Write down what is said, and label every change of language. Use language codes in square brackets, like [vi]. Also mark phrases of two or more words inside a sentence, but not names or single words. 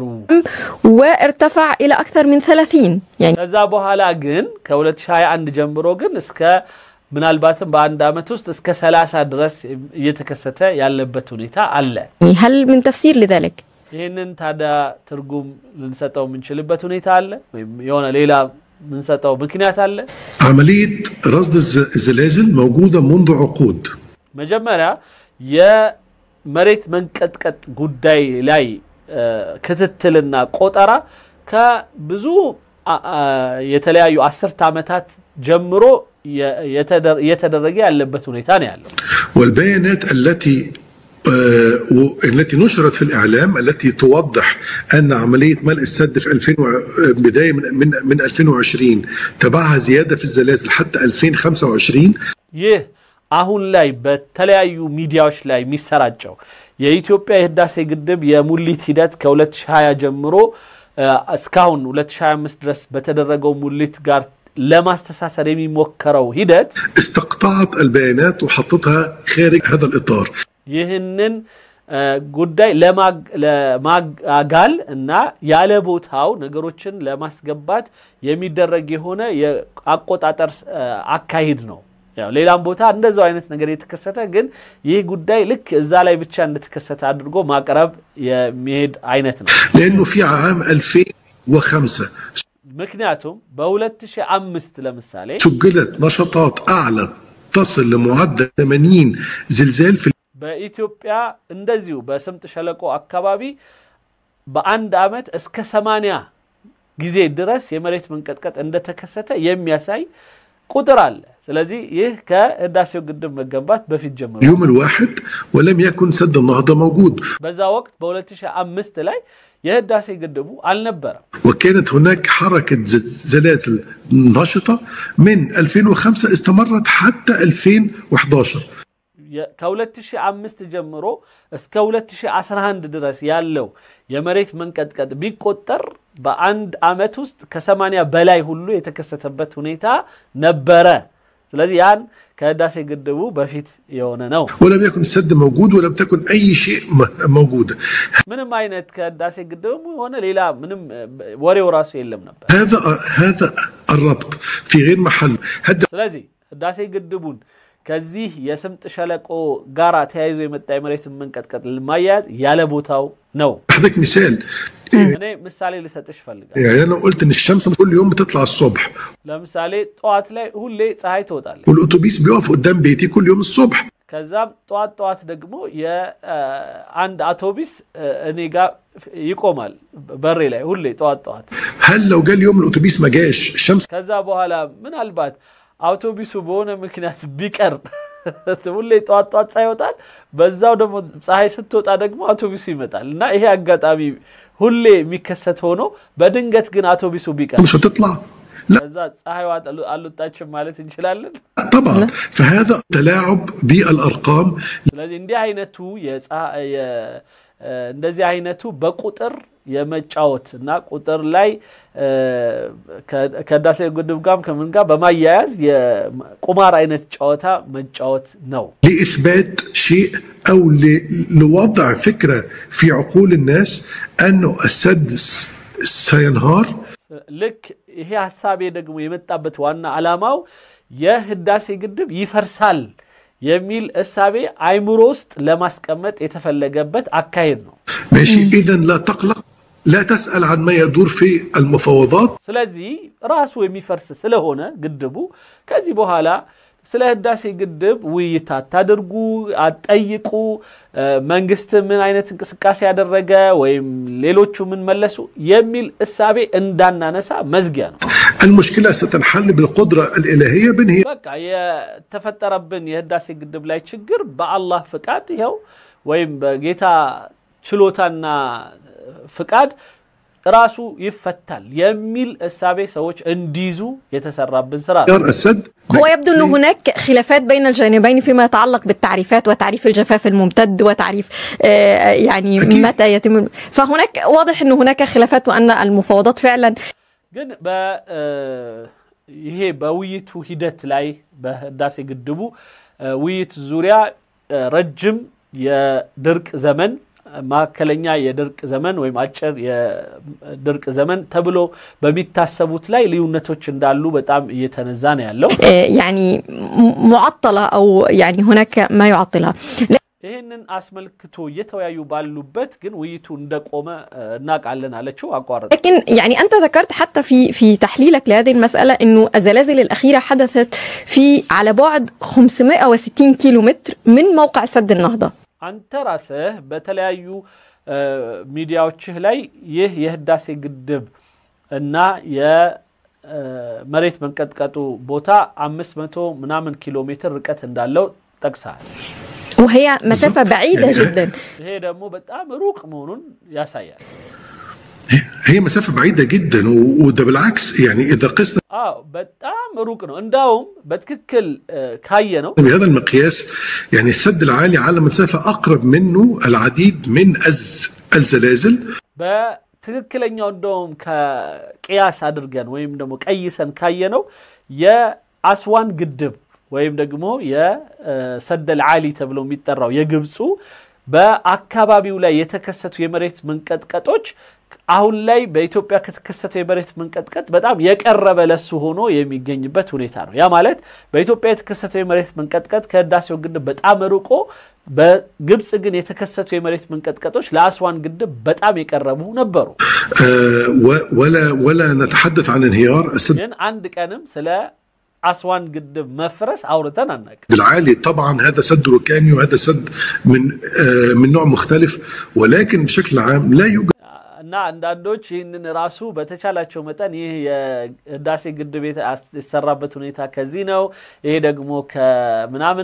[ar] وارتفع إلى أكثر من 30 يعني [am] ከዛ በኋላ ግን ከ2021 ጀምሮ ግን እስከ ምናልባትም በአንድ አመት ውስጥ እስከ 30 ድረስ እየተከሰተ ያለበት ሁኔታ አለ። [ar] هل من تفسير لذلك؟ [am] ይሄንን ታዲያ ትርጉም ልንሰጠው የምንችልበት ሁኔታ አለ ወይም የሆነ ሌላ ምንሰጠው ምክንያት አለ? [ar] عملية رصد الزلازل موجودة منذ عقود. [am] መጀመሪያ መሬት መንቀጥቀጥ ጉዳይ ላይ ክትትልና ቆጠራ ከብዙ የተለያዩ 10 ዓመታት ጀምሮ የተደረገ ያለበት ሁኔታ ነው ያለው። [ar] والبيانات التي نشرت في الإعلام التي توضح أن عملية ملء السد في بداية من 2020 تبعها زيادة في الزلازل حتى 2025. [am] አሁን ላይ በተለያዩ ሚዲያዎች ላይ የሚሰራጨው የኢትዮጵያ የህዳሴ ግድብ የሙሊት ሂደት ከ2020 ጀምሮ እስካሁን 2025 ድረስ በተደረገው ሙሊት ጋር ለማስተሳሰር የሚሞከረው ሂደት [ar] استقطعت البيانات وحطتها خارج هذا الإطار. [am] ይህንን ጉዳይ ለማጋል እና ያለ ቦታው ነገሮችን ለማስገባት የሚደረግ የሆነ የአቆጣጠር አካሄድ ነው። ያው ሌላም ቦታ እንደዛው አይነት ነገር የተከሰተ ግን ይህ ጉዳይ ልክ እዛ ላይ ብቻ እንደተከሰተ አድርጎ ማቅረብ የሚሄድ አይነት ነው። [ar] لأنه في عام 2005 [am] ምክንያቱም በ2005 ለምሳሌ [ar] سجلت نشاطات أعلى تصل لمعدل 80 زلزال في [am] በኢትዮጵያ እንደዚሁ በስምጥ ሸለቆ አካባቢ በአንድ አመት እስከ 80 ጊዜ ድረስ የመሬት መንቀጥቀጥ እንደተከሰተ የሚያሳይ ቁጥር አለ። ስለዚህ ይህ ከህዳሴው ግድብ መገንባት በፊት ጀምሮ [ar] اليوم الواحد ولم يكن سد النهضة موجود. [am] በዛ ወቅት በ2005 ላይ የህዳሴ ግድቡ አልነበረም። [ar] وكانت هناك حركة زلازل نشطة من 2005 استمرت حتى 2011. [am] ከ2005 ጀምሮ እስከ 2011 ድረስ ያለው የመሬት መንቀጥቀጥ ቢቆጠር በአንድ አመት ውስጥ ከ80 በላይ ሁሉ የተከሰተበት ሁኔታ ነበረ። ስለዚህ ያን ከህዳሴ ግድቡ በፊት የሆነ ነው [ar] ولم يكن السد موجود ولم تكن اي شيء موجود [am] ምንም አይነት ከህዳሴ ግድቡ ሆነ ሌላ ምንም ወሬው ራሱ የለም ነበር [ar] هذا الربط في غير محل [am] ስለዚህ ህዳሴ ግድቡን ከዚህ የስምጥ ሸለቆ ጋራ ተያይዞ የመጣ የመሬት መንቀጥቀጥ ለማያያዝ ያለ ቦታው ነው [ar] هذاك مثال [am] እኔ ምሳሌ ልሰጥሽ ፈልጋለሁ [ar] يعني انا قلت ان الشمس كل يوم بتطلع الصبح [am] ለምሳሌ ጧት ላይ ሁሌ ፀሐይ ትወጣለች [ar] والاتوبيس بيقف قدام بيتي كل يوم الصبح [am] ከዛም ጧት ደግሞ የአንድ አውቶቡስ እኔ ጋር ይቆማል በሬ ላይ ሁሌ ጧት [ar] هل لو جاء اليوم الاتوبيس ما جاش الشمس [am] ከዛ በኋላ ምናልባት አውቶቡሱ በሆነ ምክንያት ቢቀር ሁሌ ጧት ሳይወጣል በዛው ደግሞ ፀሐይ ስትወጣ ደግሞ አውቶቡሱ ይመጣል እና ይሄ አጋጣሚ ሁሌ የሚከሰት ሆኖ በድንገት ግን አውቶቡሱ ቢቀር [ar] مش هتطلع لا [am] ከዛ ፀሐይዋ አልወጣችም ማለት እንችላለን [ar] طبعا فهذا تلاعب بالارقام [am] ስለዚህ እንዲህ አይነቱ እንደዚህ አይነቱ በቁጥር የመጫወትና ቁጥር ላይ ከህዳሴ ግድብ ጋር ከምን ጋር በማያያዝ የቁማር አይነት ጨዋታ መጫወት ነው [ar] لإثبات شيء أو لوضع فكرة في عقول الناس أنه السد سينهار [am] ልክ ይሄ ሐሳቤ ደግሞ የመጣበት ዋና ዓላማው የህዳሴ ግድብ ይፈርሳል የሚል እሳቤ አይምሮ ውስጥ ለማስቀመጥ የተፈለገበት አካሄድ ነው [ar] ماشي إذن لا تقلق لا تسأل عن ما يدور في المفاوضات [am] ስለዚህ ራሱ የሚፈርስ ስለሆነ ግድቡ ከዚህ በኋላ ስለ ህዳሴ ግድብ ውይይት አታድርጉ አጠይቁ መንግስት ምን አይነት እንቅስቃሴ ያደረገ ወይም ሌሎቹ ምን መለሱ የሚል እሳቤ እንዳናነሳ መዝጊያ ነው [ar] المشكلة ستنحل بالقدرة الإلهية بنهي [am] በቃ የተፈጠረብን የህዳሴ ግድብ ላይ ችግር በአላህ ፍቃድ ይሄው ወይም በጌታ ችሎታና ፍቃድ ራሱ ይፈታል የሚል እሳቤ ሰዎች እንዲይዙ የተሰራብን ስራ [ar] السد هو يبدو أن هناك خلافات بين الجانبين فيما يتعلق بالتعريفات وتعريف الجفاف الممتد وتعريف يعني متى يتم فهناك واضح أن هناك خلافات وأن المفاوضات فعلا [am] ግን ይሄ በውይይቱ ሂደት ላይ በህዳሴ ግድቡ ውይይት ዙሪያ ረጅም የድርቅ ዘመን ማከለኛ የድርቅ ዘመን ወይም አጭር የድርቅ ዘመን ተብሎ በሚታሰቡት ላይ ልዩነቶች እንዳሉ በጣም እየተነዛ ነው ያለው [ar] يعني معطلة أو يعني هناك ما يعطلها [am] ይሄንን አስመልክቶ የተወያዩ ባሉበት ግን ውይይቱ እንደቆመ እናቃለን አለችው አቋረጥ [ar] لكن يعني أنت ذكرت حتى في تحليلك لهذه المسألة إنه الزلازل الأخيرة حدثت على بعد 560 كيلومتر من موقع سد النهضة [am] አንተ ራስህ በተለያዩ ሚዲያዎችህ ላይ ይህ የህዳሴ ግድብ እና የመሬት መንቀጥቀጡ ቦታ 500 ምናምን ኪሎ ሜትር ርቀት እንዳለው ጠቅሰሃል [ar] وهي مسافة بعيدة جدا [am] ይሄ ደግሞ በጣም ሩቅ መሆኑን ያሳያል [ar] هي مسافة بعيدة جدا وده بالعكس يعني إذا قسنا [am] በጣም ሩቅ ነው እንዳውም በትክክል ካየ ነው [ar] بهذا المقياس يعني السد العالي على مسافة أقرب منه العديد من الزلازل [am] በትክክለኛው እንደውም ከቂያስ አድርገን ወይም ደግሞ ቀይሰን ካየ ነው የአስዋን ግድብ ወይም ደግሞ የሰደል ዓሊ ተብሎ የሚጠራው የግብፁ በአካባቢው ላይ የተከሰቱ የመሬት መንቀጥቀጦች አሁን ላይ በኢትዮጵያ ከተከሰተው የመሬት መንቀጥቀጥ በጣም የቀረበ ለሱ ሆኖ የሚገኝበት ሁኔታ ነው ያ ማለት በኢትዮጵያ የተከሰተው የመሬት መንቀጥቀጥ ከህዳሴው ግድብ በጣም ሩቆ በግብጽ ግን የተከሰቱ የመሬት መንቀጥቀጦች ለአስዋን ግድብ በጣም የቀረቡ ነበሩ [ar] ولا نتحدث عن انهيار السد [am] ግን አንድ ቀንም ስለ أسوان قدب مفرس أورتنا عنك [ar] بالعالي طبعا هذا سد ركامي وهذا سد من نوع مختلف ولكن بشكل عام لا يوجد [am] እና አንዳንዶች ይህንን ራሱ በተቻላቸው መጠን ይህ የህዳሴ ግድብ የተሰራበት ሁኔታ ከዚህ ነው ይሄ ደግሞ ከምናምን